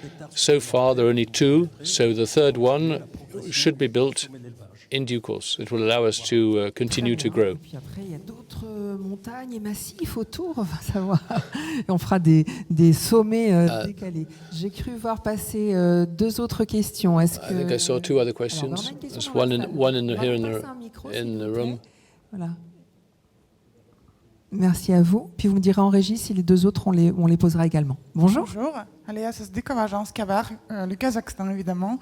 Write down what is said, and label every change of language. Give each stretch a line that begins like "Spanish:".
English: So far, there are only 2, so the third one should be built in due course. It will allow us to continue to grow.
French: Et puis après, il y a d'autres montagnes et massifs autour, on va savoir. Et on fera des sommets décalés. J'ai cru voir passer 2 autres questions. Est-ce que...
English: I think I saw 2 other questions.
French: Alors,
English: There's one here in the room.
French: Voilà. Merci à vous. Puis vous me direz en régie si les 2 autres, on les posera également. Bonjour. Bonjour. Aléa SSD comme agence Kabar, le Kazakhstan évidemment.